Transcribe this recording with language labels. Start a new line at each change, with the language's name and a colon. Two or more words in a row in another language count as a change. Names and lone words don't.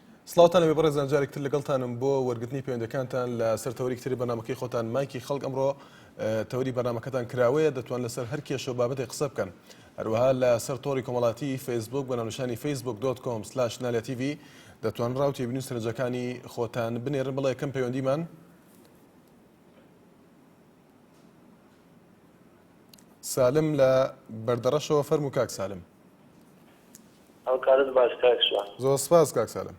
Central Kurdish: سڵاوتان لەبێ بەڕێزان جارێکتر لەگەڵتانم بۆ وەرگرتنی پەیوەندەکانتان لە سەر تەوەری کتری بەرنامەکەی خۆتان مایکی خەڵک ئەمڕۆ تەوەری بەرنامەکەتان کراوەیە دەتوان لەسەر هەر کێشە و بابەتێک قسە بکەن هەروەها لە سەر تۆڕی کۆمەڵاتی فەیسبوک بە ناونیشانی facebook.com/nalia.tv دەتوان ڕاوتی بنووس سەرنجەکانی خۆتان بنێرن بڵێ یەکەم پەیوەندیمان سالم لە بەردەڕەشەوە فەرموو کاک سالم. ئەو کارت باش کاکشوان. زۆر سپاس کاک سالم.